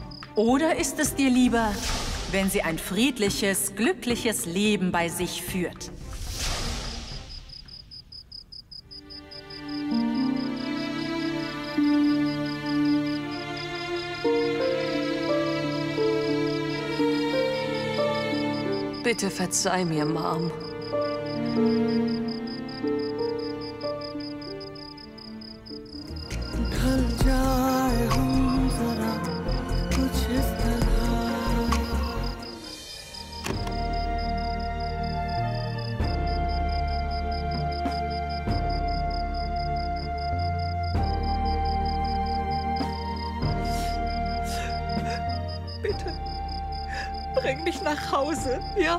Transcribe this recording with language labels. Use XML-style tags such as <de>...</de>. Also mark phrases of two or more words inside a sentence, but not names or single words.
<de>Oder ist es dir lieber, wenn sie ein friedliches, glückliches Leben bei sich führt? Bitte verzeih mir, Mom.</de> <hi>ढल जाए हम जरा कुछ इस तरह</hi> <de>Bitte, bring mich nach Hause, ja?</de>